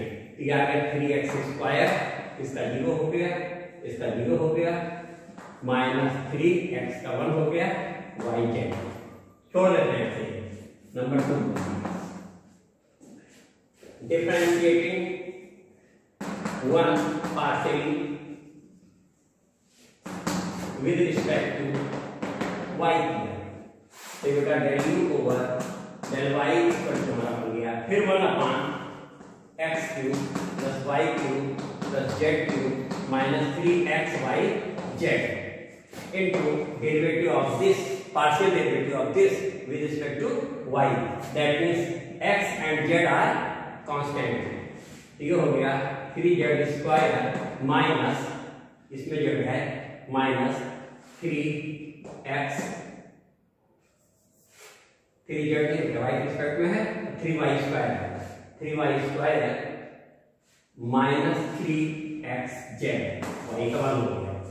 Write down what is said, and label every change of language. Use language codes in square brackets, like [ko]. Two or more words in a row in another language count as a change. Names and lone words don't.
[hi] तो ये आ गया 3x स्क्वायर, इसका 0 हो गया, इसका 0 हो गया, माइनस 3x का 1 हो गया, y z छोड़ देते हैं ऐसे। [en] number 2 differentiating one partially with respect to y, [hi] तो बेटा [en] del u over del y equal to [hi] हमारा बन गया फिर [en] 1 upon x cube plus y cube plus z cube minus 3xy z into derivative of this, partial derivative of this with respect to y, that means x and z are constant। [hi] ये हो गया 3z [en] square minus, [hi] इसमें जो है माइनस 3x, 3z y के रिस्पेक्ट में है 3y स्क्वायर, 3y [en] square minus [hi] 3xz, y का 1 हो गया।